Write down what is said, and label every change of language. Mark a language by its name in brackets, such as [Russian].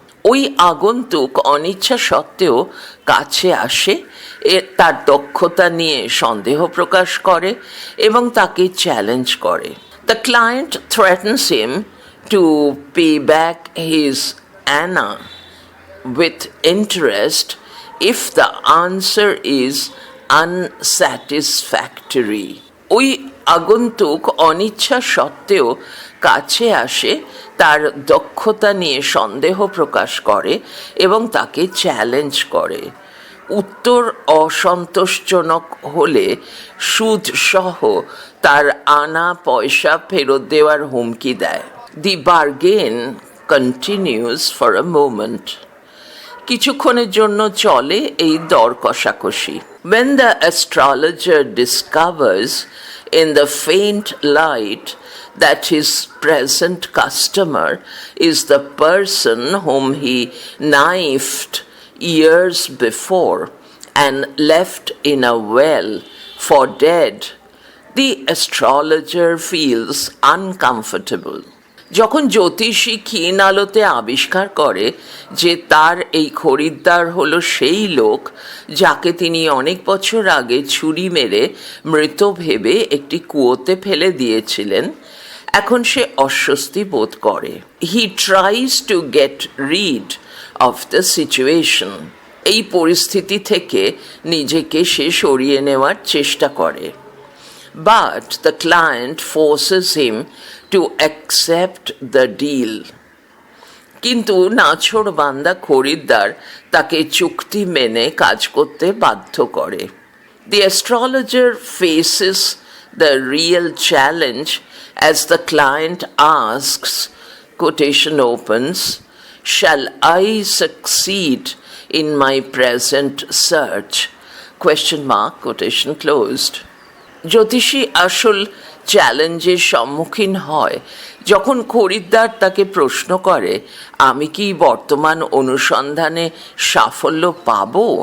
[Bangla] ওই আগন্তুক অনিচ্ছা সত্ত্বেও কাছে আসে, তার দক্ষতা নিয়ে সন্দেহ প্রকাশ করে এবং তাকে চ্যালেঞ্জ করে। [English] The client threatens him to pay back his anna with interest if the answer is unsatisfactory. [Bangla] ওই আগন্তুক অনিচ্ছা সত্ত্বেও কাছে আসে, তার দক্ষতা নিয়ে সন্দেহ প্রকাশ করে এবং তাকে চ্যালেঞ্জ করে। উত্তর অসন্তোষজনক হলে সুদ সহ তার আনা পয়সা ফেরত দেওয়ার হুমকি দেয়। [English] The bargain continues for a moment. [Bangla] কিছুক্ষণের জন্য চলে এই দর কষাকষি। [English] When the astrologer discovers in the faint light that his present customer is the person whom he knifed years before and left in a well for dead, the astrologer feels uncomfortable. [Bangla] যখন জ্যোতিষী ক্ষীণ আলোতে আবিষ্কার করে যে তার এই খরিদ্দার হলো সেই লোক যাকে তিনি অনেক বছর আগে ছুরি মেরে মৃত ভেবে একটি কুয়োতে ফেলে দিয়েছিলেন, এখন সে অস্বস্তি বোধ করে। [English] He tries to get rid of the situation. [Bangla] এই পরিস্থিতি থেকে নিজেকে সে সরিয়ে নেওয়ার চেষ্টা করে। [English] But the client forces him to accept the deal. [Bangla] কিন্তু নাছোড়বান্দা খরিদ্দার তাকে চুক্তি মেনে কাজ করতে বাধ্য করে। [English] The astrologer faces the real challenge as the client asks, quotation opens, "Shall I succeed in my present search?" Question mark, quotation closed. [Bangla] জ্যোতিষী আসল চ্যালেঞ্জের সম্মুখীন হয় যখন খরিদ্দার তাকে প্রশ্ন করে, আমি কি বর্তমান অনুসন্ধানে সাফল্য পাব?